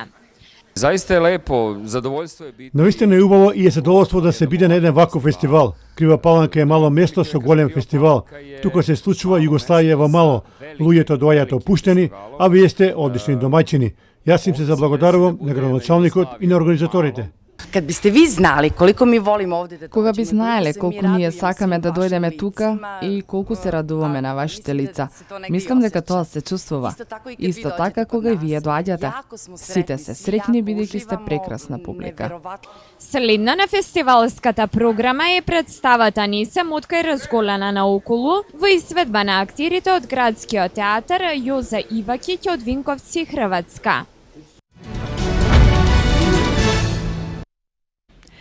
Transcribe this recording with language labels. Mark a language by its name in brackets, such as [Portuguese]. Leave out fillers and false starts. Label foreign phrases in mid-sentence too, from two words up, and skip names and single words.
[Serbian] Заиста е лепо, задоволство е битно. [Macedonian] Наистина е убаво и е задоволство да се биде на еден ваков фестивал. Крива Паланка е мало место со голем фестивал. Тука се случува Југославија во мало. Луѓето доаѓаат опуштени, а вие сте одлични домаќини. Јас им се заблагодарувам на градоначалникот и на организаторите. [Serbian] Kad biste vi znali koliko mi volimo ovde da [Macedonian] Кога би знаеле колку ние сакаме да дојдеме тука и колку се радуваме на вашите лица, мислам дека тоа се чувствува. Исто така кога и вие доаѓате. Сите се среќни бидејќи сте прекрасна публика. Следна на фестивалската програма е представата Не сам откај разголена наоколу во изведба на актерите од градскиот театар Јоза Ивакиќ од Винковци, Хрватска.